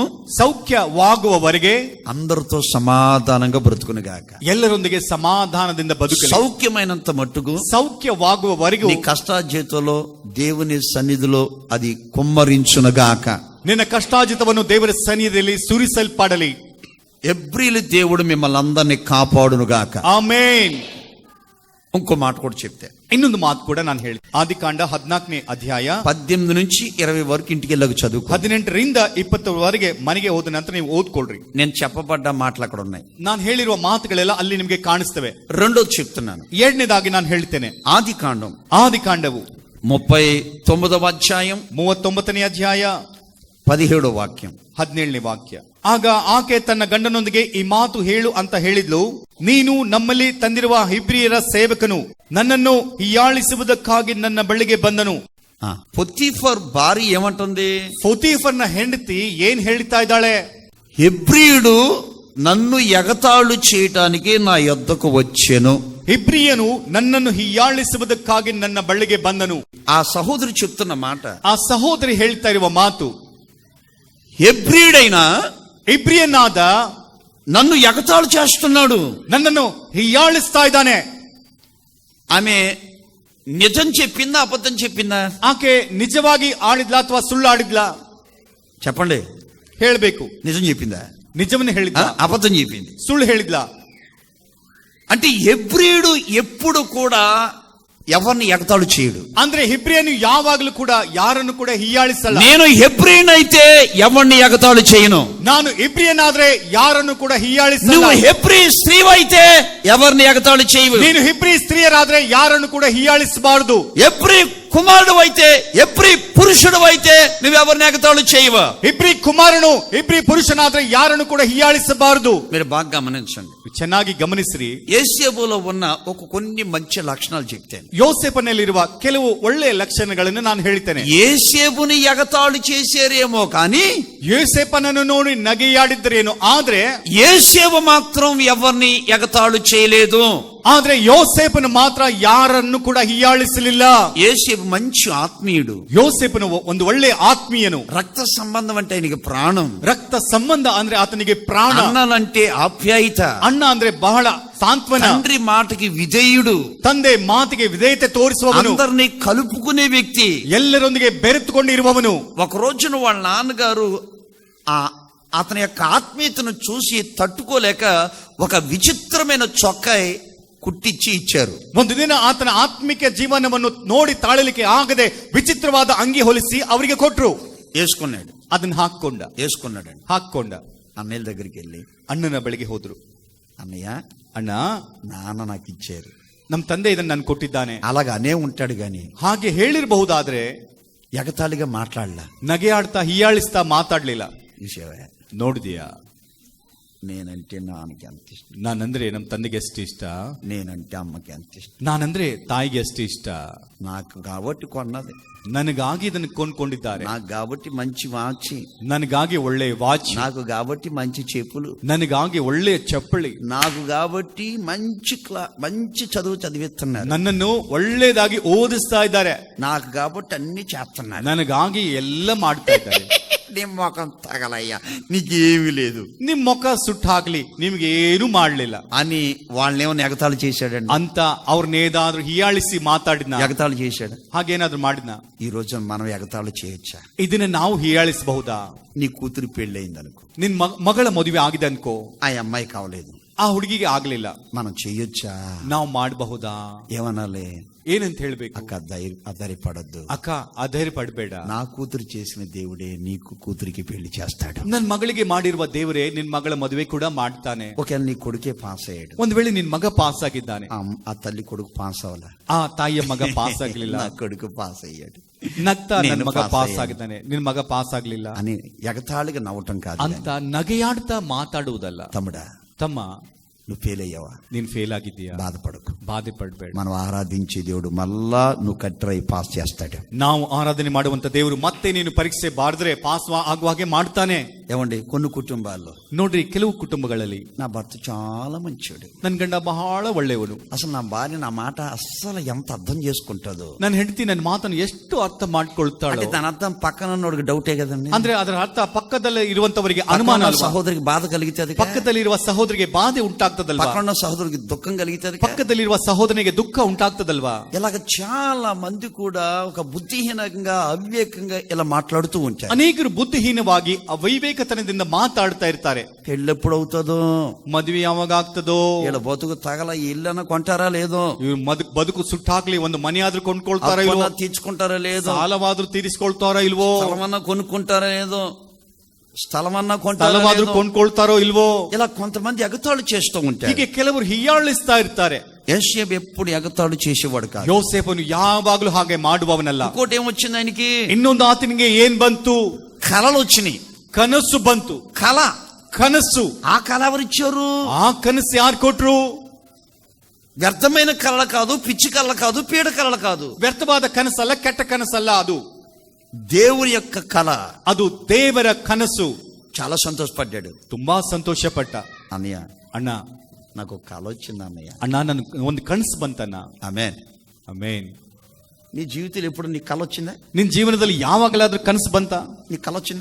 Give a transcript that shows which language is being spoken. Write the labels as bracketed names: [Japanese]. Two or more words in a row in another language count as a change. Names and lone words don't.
[Kannada] ಸೌಖ್ಯವಾಗುವವರೆಗೆ [Telugu] అందరితో సమాధానంగా బ్రతుకునుగాక. [Kannada] ಎಲ್ಲರೊಂದಿಗೆ ಸಮಾಧಾನದಿಂದ ಬದುಕಲಿ. [Telugu] సౌఖ్యమైనంత మట్టుకు [Kannada] ಸೌಖ್ಯವಾಗುವವರೆಗೂ [Telugu] నీ కష్టార్జితంలో దేవుని సన్నిధిలో అది కుమ్మరించునుగాక. [Kannada] ನಿನ್ನ ಕಷ್ಟಾಜಿತವನ್ನು ದೇವರ ಸನ್ನಿಧಿಯಲ್ಲಿ ಸುರಿಸಲ್ಪಡಲಿ. [Telugu] ఎబ్రీలు దేవుడు మిమ్మల్ని అందరినీ కాపాడునుగాక. [Kannada] ಆಮೇನ್. [Telugu] ఇంకో మాట కూడా చెప్తే, [Kannada] ಇನ್ನೊಂದು ಮಾತು ಕೂಡ ನಾನು ಹೇಳಿ, ಆದಿಕಾಂಡ 14ನೇ ಅಧ್ಯಾಯ [Telugu] 18 నుంచి 20 వరకు ఇంటికి వెళ్ళక చదువు. [Kannada] 18ರಿಂದ 20 ಮನೆಗೆ ಹೋದ ನಂತರ ನೀವು ಓದ್ಕೊಳ್ರಿ. [Telugu] నేను చెప్పబడ్డ మాటలు అక్కడ ఉన్నాయి. [Kannada] ನಾನು ಹೇಳಿರುವ ಮಾತುಗಳೆಲ್ಲ ಅಲ್ಲಿ ನಿಮಗೆ ಕಾಣಿಸ್ತವೆ. [Telugu] రెండోది చెప్తున్నాను. [Kannada] ಎರಡನೇದಾಗಿ ನಾನು ಹೇಳ್ತೇನೆ, [Telugu] ఆదికాండం [Kannada] ಆದಿಕಾಂಡವು [Telugu] 39వ అధ్యాయం [Kannada] 39ನೇ ಅಧ್ಯಾಯ [Telugu] 17వ వాక్యం. [Kannada] 17ನೇ ವಾಕ್ಯ. ಆಗ ಆಕೆ ತನ್ನ ಗಂಡನೊಂದಿಗೆ ಈ ಮಾತು ಹೇಳು ಅಂತ ಹೇಳಿದ್ಲು. ನೀನು ನಮ್ಮಲ್ಲಿ ತಂದಿರುವ ಹಿಬ್ರಿಯರ ಸೇವಕನು ನನ್ನನ್ನು ಹೀಯಾಳಿಸುವುದಕ್ಕಾಗಿ ನನ್ನ ಬಳಿಗೆ ಬಂದನು. [Telugu] పొతీఫర్ భార్య ఏమంటుంది? [Kannada] ಪೊತೀಫರ್ನ ಹೆಂಡತಿ ಏನ್ ಹೇಳ್ತಾ ಇದ್ದಾಳೆ? [Telugu] హెబ్రీయుడు నన్ను ఎగతాళు చేయటానికి నా యొద్దకు వచ్చెను. [Kannada] ಹಿಬ್ರಿಯನು ನನ್ನನ್ನು ಹೀಯಾಳಿಸುವುದಕ್ಕಾಗಿ ನನ್ನ ಬಳಿಗೆ ಬಂದನು. [Telugu] ఆ సహోదరి చెప్తున్న మాట, [Kannada] ಆ ಸಹೋದರಿ ಹೇಳ್ತಾ ಇರುವ ಮಾತು, [Telugu] హెబ్రీయుడైనా [Kannada] ಹಿಬ್ರಿಯನಾದ [Telugu] నన్ను ఎగతాళు చేస్తున్నాడు, [Kannada] ನನ್ನನ್ನು ಹೀಯಾಳಿಸ್ತಾ ಇದ್ದಾನೆ. [Telugu] ఆమె నిజం చెప్పిందా అబద్ధం చెప్పిందా? [Kannada] ಆಕೆ ನಿಜವಾಗಿ ಆಡಿದ್ಲಾ ಅಥವಾ ಸುಳ್ಳು ಆಡಿದ್ಲಾ? [Telugu] చెప్పండి. [Kannada] ಹೇಳ್ಬೇಕು. [Telugu] నిజం చెప్పిందా? [Kannada] ನಿಜವನ್ನ ಹೇಳಿದ್ಲಾ? [Telugu] అబద్ధం చెప్పింది. [Kannada] ಸುಳ್ಳು ಹೇಳಿದ್ಲಾ? [Telugu] అంటే హెబ్రీయుడు ఎప్పుడు కూడా ఎవరిని ఎగతాళు చేయడు. [Kannada] ಅಂದ್ರೆ ಹಿಬ್ರಿಯನು ಯಾವಾಗಲೂ ಕೂಡ ಯಾರನ್ನು ಕೂಡ ಹೀಯಾಳಿಸಲ್ಲ. [Telugu] నేను హెబ్రీయుని అయితే ఎవరిని ఎగతాళు చేయను. [Kannada] ನಾನು ಹಿಬ್ರಿಯನಾದ್ರೆ ಯಾರನ್ನು ಕೂಡ ಹೀಯಾಳಿಸಲ್ಲ. [Telugu] నువ్వు హెబ్రీ స్త్రీవైతే ఎవరిని ఎగతాళు చేయవు. [Kannada] ನೀನು ಹಿಬ್ರಿ ಸ್ತ್ರೀಯರಾದ್ರೆ ಯಾರನ್ನು ಕೂಡ ಹೀಯಾಳಿಸಬಾರದು. [Telugu] హెబ్రీ కుమారుడు అయితే, హెబ్రీ పురుషుడు అయితే నువ్వెవరిని ఎగతాళు చేయవు. [Kannada] ಹಿಬ್ರಿ ಕುಮಾರನು ಹಿಬ್ರಿ ಪುರುಷನಾದ್ರೆ ಯಾರನ್ನು ಕೂಡ ಹೀಯಾಳಿಸಬಾರದು. [Telugu] మీరు బాగా గమనించండి. [Kannada] ಚೆನ್ನಾಗಿ ಗಮನಿಸಿರಿ. [Telugu] యేసేపులో ఉన్న కొన్ని మంచి లక్షణాలు చెప్తాను. [Kannada] ಯೋಸೇಫನಲ್ಲಿರುವ ಕೆಲವು ಒಳ್ಳೆಯ ಲಕ್ಷಣಗಳನ್ನು ನಾನು ಹೇಳ್ತೇನೆ. [Telugu] యేసేపుని ఎగతాళు చేసేరేమో కానీ [Kannada] ಯೋಸೇಫನನ್ನು ನೋಡಿ ನಗೆಯಾಡಿದ್ದರೇನು, ಆದ್ರೆ [Telugu] యేసేపు మాత్రం ఎవరిని ఎగతాళు చేయలేదు. [Kannada] ಆದ್ರೆ ಯೋಸೇಫನು ಮಾತ್ರ ಯಾರನ್ನು ಕೂಡ ಹೀಯಾಳಿಸಲಿಲ್ಲ. [Telugu] యేసేపు మంచి ఆత్మీయుడు. [Kannada] ಯೋಸೇಫನು ಒಂದು ಒಳ್ಳೆ ಆತ್ಮೀಯನು. [Telugu] రక్త సంబంధం అంటే ఆయనకి ప్రాణం. [Kannada] ರಕ್ತ ಸಂಬಂಧ ಅಂದ್ರೆ ಆತನಿಗೆ ಪ್ರಾಣ. [Telugu] అన్నలంటే ఆప్యాయత. [Kannada] ಅಣ್ಣ ಅಂದ್ರೆ ಬಹಳ ಸಾಂತ್ವನ. [Telugu] తండ్రి మాటకి విధేయుడు. [Kannada] ತಂದೆ ಮಾತಿಗೆ ವಿಧೇಯತೆ ತೋರಿಸುವವನು. [Telugu] అందరినీ కలుపుకునే వ్యక్తి. [Kannada] ಎಲ್ಲರೊಂದಿಗೆ ಬೆರೆತುಕೊಂಡಿರುವವನು. [Telugu] ఒక రోజున వాళ్ళ నాన్నగారు అతని యొక్క ఆత్మీయతను చూసి తట్టుకోలేక ఒక విచిత్రమైన చొక్కాయి కుట్టించి ఇచ్చారు. [Kannada] ಒಂದು ದಿನ ಆತನ ಆತ್ಮಿಕ ಜೀವನವನ್ನು ನೋಡಿ ತಾಳಲಿಕ್ಕೆ ಆಗದೆ ವಿಚಿತ್ರವಾದ ಅಂಗಿ ಹೊಲಿಸಿ ಅವರಿಗೆ ಕೊಟ್ರು. [Telugu] వేసుకున్నాడు, [Kannada] ಅದನ್ನ [Telugu] వేసుకున్నాడండి. [Kannada] ಹಾಕೊಂಡ [Telugu] అన్నయ్య దగ్గరికి వెళ్ళి [Kannada] ಅಣ್ಣನ ಬಳಿಗೆ ಹೋದ್ರು. [Telugu] అన్నయ్య, [Kannada] ಅಣ್ಣ, [Telugu] నాన్న నాకు ఇచ్చారు. [Kannada] ನಮ್ ತಂದೆ ಇದನ್ನ ನನ್ ಕೊಟ್ಟಿದ್ದಾನೆ. [Telugu] అలాగ అనే ఉంటాడు గాని [Kannada] ಹಾಗೆ ಹೇಳಿರಬಹುದಾದ್ರೆ [Telugu] ఎగతాళిగా మాట్లాడలా, [Kannada] ನಗೆ ಆಡ್ತಾ ಹೀಯಾಳಿಸ್ತಾ ಮಾತಾಡ್ಲಿಲ್ಲ. [Telugu] చూసావా, [Kannada] ನೋಡಿದ್ಯಾ? [Telugu] నేనంటే నాన్నకి ఎంత ఇష్టం, [Kannada] ನಾನಂದ್ರೆ ನಮ್ ತಂದೆಗೆ ಎಷ್ಟು ಇಷ್ಟ, [Telugu] నేనంటే అమ్మకి ఎంత ఇష్టం, [Kannada] ನಾನಂದ್ರೆ ತಾಯಿಗೆ ಎಷ್ಟು ಇಷ್ಟ. [Telugu] నాకు కాబట్టి కొన్నది, [Kannada] ನನಗಾಗಿ ಇದನ್ನು ಕೊಂಡ್ಕೊಂಡಿದ್ದಾರೆ. [Telugu] నాకు కాబట్టి మంచి వాచి, [Kannada] ನನಗಾಗಿ ಒಳ್ಳೆ ವಾಚ್, [Telugu] నాకు కాబట్టి మంచి చెప్పులు, [Kannada] ನನಗಾಗಿ ಒಳ್ಳೆ ಚಪ್ಪಳಿ, [Telugu] నాకు కాబట్టి మంచి చదువు చదివిస్తున్నారు, [Kannada] ನನ್ನನ್ನು ಒಳ್ಳೇದಾಗಿ ಓದಿಸ್ತಾ ಇದ್ದಾರೆ, [Telugu] నాకు కాబట్టి అన్ని చేస్తున్నారు, [Kannada] ನನಗಾಗಿ ಎಲ್ಲ ಮಾಡ್ತಾ ಇದ್ದಾರೆ. [Telugu] నీ మొఖం తగలయ్యా, నీకేమీ లేదు, [Kannada] ನಿಮ್ ಮುಖ ಸುಟ್ಟು ಹಾಕ್ಲಿ, ನಿಮ್ಗೆ ಏನು ಮಾಡ್ಲಿಲ್ಲ [Telugu] అని వాళ్ళనేమో ఎగతాళి చేశాడండి. [Kannada] ಅಂತ ಅವ್ರನ್ನೇದಾದ್ರೂ ಹೀಯಾಳಿಸಿ ಮಾತಾಡಿದ್ನ, [Telugu] ఎగతాళి చేశాడు. [Kannada] ಹಾಗೇನಾದ್ರೂ ಮಾಡಿದ್ನ? [Telugu] ఈ రోజు మనం ఎగతాళి చేయొచ్చా? [Kannada] ಇದನ್ನ ನಾವು ಹೀಯಾಳಿಸಬಹುದಾ? [Telugu] నీ కూతురు పెళ్ళయింది అనుకో, [Kannada] ನಿನ್ ಮಗಳ ಮದುವೆ ಆಗಿದೆ ಅನ್ಕೋ, [Telugu] ఆ అమ్మాయి కావలేదు, [Kannada] ಆ ಹುಡುಗಿಗೆ ಆಗ್ಲಿಲ್ಲ, [Telugu] మనం చెయ్యొచ్చా? [Kannada] ನಾವು ಮಾಡಬಹುದಾ? [Telugu] ఏమనాలి? [Kannada] ಏನಂತ ಹೇಳ್ಬೇಕು? [Telugu] అక్క అధైర్యపడద్దు, [Kannada] ಅಕ್ಕ ಅಧೈರ್ಯ ಪಡ್ಬೇಡ, [Telugu] నా కూతురు చేసిన దేవుడే నీకు కూతురికి పెళ్లి చేస్తాడు. [Kannada] ನನ್ ಮಗಳಿಗೆ ಮಾಡಿರುವ ದೇವರೇ ನಿನ್ ಮಗಳ ಮದುವೆ ಕೂಡ ಮಾಡ್ತಾನೆ. [Telugu] ఒకవేళ నీ కొడుకే పాస్ అయ్యాడు, [Kannada] ಒಂದ್ ವೇಳೆ ನಿನ್ ಮಗ ಪಾಸ್ ಆಗಿದ್ದಾನೆ, [Telugu] ఆ తల్లి కొడుకు పాస్ అవ్వాల, [Kannada] ಆ ತಾಯಿಯ ಮಗ ಪಾಸ್ ಆಗ್ಲಿಲ್ಲ, [Telugu] నా కొడుకు పాస్ అయ్యాడు, [Kannada] ನಗ್ತಾ ನನ್ [Telugu] నేను [Kannada] ಮಗ ಪಾಸ್ ಪಾಸ್ [Telugu] ಅయ్యాను. [Kannada] ಆಗಿದ್ದಾನೆ, ನಿನ್ ಮಗ ಪಾಸ್ ಆಗ್ಲಿಲ್ಲ [Telugu] అని ఎగతాళిగా నవ్వటం కాదు [Kannada] ಅಂತ ನಗೆಯಾಡ್ತಾ ಮಾತಾಡುವುದಲ್ಲ. [Telugu] తమ్ముడా, [Kannada] ತಮ್ಮ, [Telugu] నువ్వు ఫెయిల్ అయ్యావా, [Kannada] ನೀನ್ ಫೇಲ್ ಆಗಿದ್ದೀಯಾ, [Telugu] బాధపడకు. [Kannada] ಬಾಧೆ ಪಡ್ಬೇಡ. [Telugu] మనం ఆరాధించే దేవుడు మళ్ళా నువ్వు కట్రై పాస్ చేస్తాడు. [Kannada] ನಾವು ಆರಾಧನೆ ಮಾಡುವಂತ ದೇವರು ಮತ್ತೆ ನೀನು ಪರೀಕ್ಷೆ ಬಾರಿದ್ರೆ ಪಾಸ್ ಆಗುವ ಹಾಗೆ ಮಾಡ್ತಾನೆ. [Telugu] ఏమండి, కొన్ని కుటుంబాల్లో [Kannada] ನೋಡ್ರಿ, ಕೆಲವು ಕುಟುಂಬಗಳಲ್ಲಿ [Telugu] నా భర్త చాలా మంచివాడు, [Kannada] ನನ್ ಗಂಡ ಬಹಳ ಒಳ್ಳೆಯವನು, [Telugu] అసలు నా భార్య నా మాట అస్సలు ఎంత అర్థం చేసుకుంటుందో, [Kannada] ನನ್ನ ಹೆಂಡತಿ ನನ್ನ ಮಾತನ್ನು ಎಷ್ಟು ಅರ್ಥ ಮಾಡ್ಕೊಳ್ತಾಳೋ. [Telugu] అంటే దాని అర్థం పక్కన ఉన్నోడికి డౌటే కదండి. [Kannada] ಅಂದ್ರೆ ಅದರ ಅರ್ಥ ಪಕ್ಕದಲ್ಲಿ ಇರುವಂತವರಿಗೆ ಅನುಮಾನ ಅಲ್ವಾ? [Telugu] సహోదరికి బాధ కలిగితే అది, [Kannada] ಪಕ್ಕದಲ್ಲಿರುವ ಸಹೋದರಿಗೆ ಬಾಧೆ ಉಂಟಾಗ್ತದಲ್ವಾ? [Telugu] పక్కన సహోదరికి దుఃఖం కలిగితే అది, [Kannada] ಪಕ್ಕದಲ್ಲಿರುವ ಸಹೋದರನಿಗೆ ದುಃಖ ಉಂಟಾಗ್ತದಲ್ವಾ? [Telugu] ఇలాగ చాలా మంది కూడా ఒక బుద్ధిహీనంగా అవివేకంగా ఇలా మాట్లాడుతూ ఉంటారు. [Kannada] ಅನೇಕರು ಬುದ್ಧಿಹೀನವಾಗಿ ಅವೈವೇಕತನದಿಂದ ಮಾತಾಡ್ತಾ ಇರ್ತಾರೆ. [Telugu] పెళ్ళి ఎప్పుడు అవుతుందో, [Kannada] ಮದುವೆ ಯಾವಾಗ ಆಗ್ತದೋ, [Telugu] ఇలా బతుకు తగల ఇల్లన కొంటారా లేదో, [Kannada] ಇವ್ರು ಬದುಕು ಸುಟ್ಟಾಕ್ಲಿ, ಒಂದು ಮನೆ ಆದ್ರೂ ಕೊಂಡ್ಕೊಳ್ತಾರ ಇಲ್ವೋ, [Telugu] అప్పున్నా తీర్చుకుంటారా లేదో, [Kannada] ಸಾಲವಾದ್ರೂ ತೀರಿಸ್ಕೊಳ್ತಾರ ಇಲ್ವೋ, [Telugu] స్థలమన్నా కొనుక్కుంటారా లేదో, స్థలమన్నా [Kannada] ಸಾಲವಾದ್ರೂ ಕೊಂಡ್ಕೊಳ್ತಾರೋ ಇಲ್ವೋ, [Telugu] ఇలా కొంతమంది ఎగతాళి చేస్తూ ఉంటారు. [Kannada] ಹೀಗೆ ಕೆಲವರು ಹೀಯಾಳಿಸ್ತಾ ಇರ್ತಾರೆ. [Telugu] యోసేపు ఎప్పుడు ఎగతాళి చేసేవాడు కాదు, [Kannada] ಯೋಸೇಫನು ಯಾವಾಗ್ಲೂ ಹಾಗೆ ಮಾಡುವವನಲ್ಲ. [Telugu] ఇంకోటి ఏమొచ్చింది ఆయనకి, [Kannada] ಇನ್ನೊಂದು ಆತನಿಗೆ ಏನ್ ಬಂತು? [Telugu] కళలు వచ్చినాయి. [Kannada] ಕನಸು ಬಂತು. [Telugu] కళ, [Kannada] ಕನಸು. [Telugu] ఆ కళ ఎవరిచ్చారు? [Kannada] ಆ ಕನಸು ಯಾರು ಕೊಟ್ರು? [Telugu] వ్యర్థమైన కళ కాదు, పిచ్చి కళ కాదు, పీడ కళ కాదు, [Kannada] ವ್ಯರ್ಥವಾದ ಕನಸಲ್ಲ, ಕೆಟ್ಟ ಕನಸಲ್ಲ, ಅದು [Telugu] దేవుని యొక్క కళ. [Kannada] ಅದು ದೇವರ ಕನಸು. [Telugu] చాలా సంతోషపడ్డాడు. [Kannada] ತುಂಬಾ ಸಂತೋಷಪಟ್ಟ. [Telugu] అన్నయ్య, [Kannada] ಅಣ್ಣ, [Telugu] నాకు ఒక కళ వచ్చింది అన్నయ్య. [Kannada] ಅಣ್ಣ, ನನ್ ಒಂದು ಕನಸು ಬಂತಣ್ಣ. [Telugu] ఆమేన్. [Kannada] ಆಮೇನ್. [Telugu] నీ జీవితంలో ఎప్పుడు నీ కళ వచ్చిందా? [Kannada] ನಿನ್ ಜೀವನದಲ್ಲಿ ಯಾವಾಗಲಾದ್ರೂ ಕನಸು ಬಂತ? [Telugu] నీ కళ వచ్చిందా?